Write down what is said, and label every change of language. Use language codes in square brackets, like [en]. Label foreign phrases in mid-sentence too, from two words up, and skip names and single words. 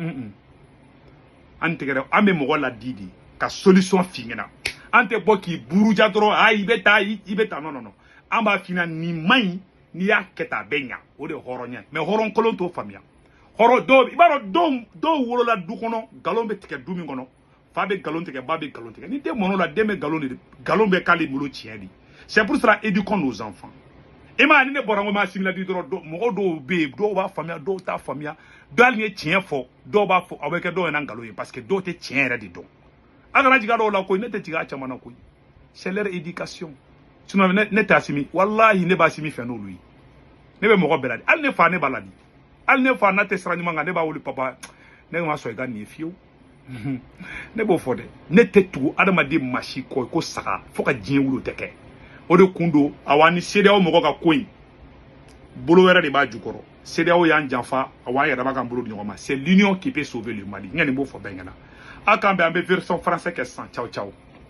[bm] an tɛgɛrɛ an bɛ mɔgɔ ladi de ka solution f'i ɲɛna an tɛ bɔ k'i buruja dɔrɔn a i bɛ taa non an b'a f'i ɲɛna nin man ɲi n'i y'a kɛ tan a bɛ ɲa o de ye hɔrɔnya mais hɔrɔn kolon t'o faamuya hɔrɔn dɔw i b'a dɔn dɔw wolola du kɔnɔ nkalon bɛ tigɛ du min kɔnɔ fa bɛ nkalon tigɛ ba bɛ nkalon tigɛ ni den mɔnɔ la den bɛ nkalon bɛ k'ale bolo tiɲɛ de [fr] c'est pour cela éduquons nos enfants [bm] e ma ni ne bɔra n ko ma simila di dɔrɔn mɔgɔ dɔw bɛ yen dɔw b'a faamuya dɔw t'a faamuya dɔw hali ni ye tiɲɛ fɔ dɔw b'a fɔ aw bɛ kɛ dɔw ɲɛna nkalon ye [fr] parce que [bm] dɔw tɛ tiɲɛ yɛrɛ de dɔn a kana jigin a dɔw la koyi ne tɛ jigin a caman na koyi [fr] c'est leur éducation sinon [bm] ne tɛ Assimi walahi ne b'a Assimi fɛ n'olu ye ne bɛ mɔgɔ bɛɛ la di hali ne fa ne b'a la di hali ne fa n'a tɛ sira ɲuman kan ne b'a wele papa ne ma sɔn i ka nin ye fiyewu ne b'o fɔ dɛ ne tɛ tugu adamaden maa si kɔ ko saga fo ka diɲɛ wuli o tɛ kɛ o de kun don awa ni CEDEAO mɔgɔ ka ko in bolo wɛrɛ de b'a jukɔrɔ CEDEAO y'an janfa awa an yɛrɛ b'a kan bolo di ɲɔgɔn ma [fr] c'est l'union qui peut sauver le Mali [bm] n ye nin b'o fɔ bɛɛ ɲɛna a k'an bɛn an bɛ [fr] version français [bm] kɛ sisan [it] ciao ciao